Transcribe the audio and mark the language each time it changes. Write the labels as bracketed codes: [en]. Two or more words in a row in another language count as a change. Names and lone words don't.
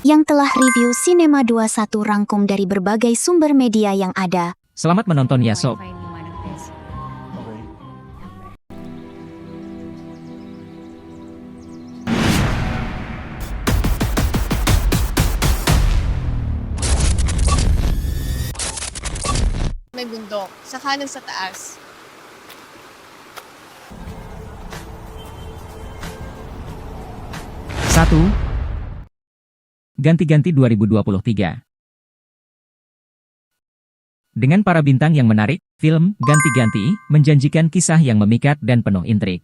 [id] Yang telah review Cinema 21 rangkum dari berbagai sumber media yang ada. Selamat menonton ya sob. [tl] May bundok. Sa kanan sa taas. [id] Satu. Ganti-ganti 2023. Dengan para bintang yang menarik, film Ganti-ganti menjanjikan kisah yang memikat dan penuh intrik.